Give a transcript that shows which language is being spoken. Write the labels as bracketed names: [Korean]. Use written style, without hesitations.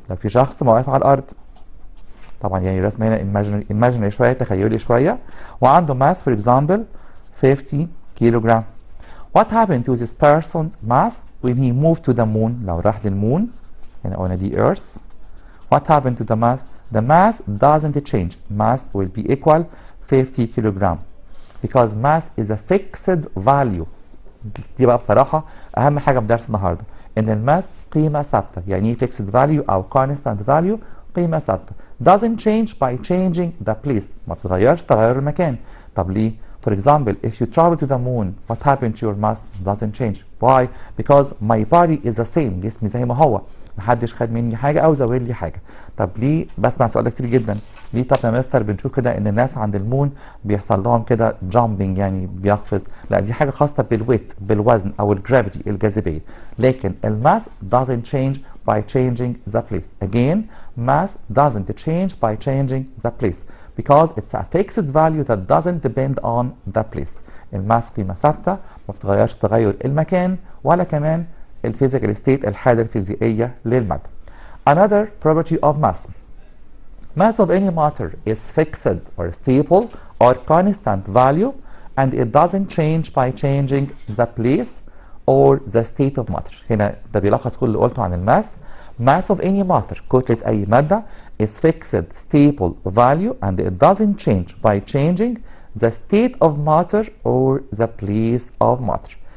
[Arabic] لو في شخص واقف على الارض، طبعا يعني الرسم هنا imaginary شويه، تخيلي شويه، وعنده ماس [English] for example [Arabic] 50 كيلوغرام. [English] What happened to this person's mass when he moved to the moon? [Arabic] لو راح للمون هنا قلنا دي earth. [English] What happened to the mass? The mass doesn't change. Mass will be equal 50 kilogram because mass is a fixed value. [Arabic] دي بقى بصراحة أهم حاجة في درس النهاردة، إن الماس قيمة ثابتة. يعني إيه [English] fixed value [Arabic] أو [English] constant value؟ [Arabic] قيمة ثابتة. [English] Doesn't change by changing the place. [Arabic] ما بتتغيرش تغير المكان. طب ليه؟ [English] For example, if you travel to the moon, what happened to your mass? Doesn't change. Why? Because my body is the same. [Arabic] جسمي زي ما هو. محدش خد مني حاجة أو زود لي حاجة. طب ليه؟ بسمع السؤال ده كتير جدا. ليه طب يا مستر بنشوف كده إن الناس عند المون بيحصل لهم كده jumping يعني بيقفز؟ لا دي حاجة خاصة بالويت، بالوزن أو الجرافيتي، الجاذبية. لكن الماس [English] doesn't change by changing the place. Again, mass doesn't change by changing the place. Because it's a fixed value that doesn't depend on the place. [Arabic] الماس قيمة ثابتة ما بتتغيرش تغير المكان ولا كمان الفيزيكال ستيت، الحالة الفيزيائية للمادة. [English] Another property of mass. Mass of any matter is fixed or stable or constant value and it doesn't change by changing the place or the state of matter. [Arabic] هنا ده بيلخص كل اللي قلته عن الماس. [English] Mass of any matter [Arabic] كتلة أي مادة [English] is fixed stable value and it doesn't change by changing the state of matter or the place of matter.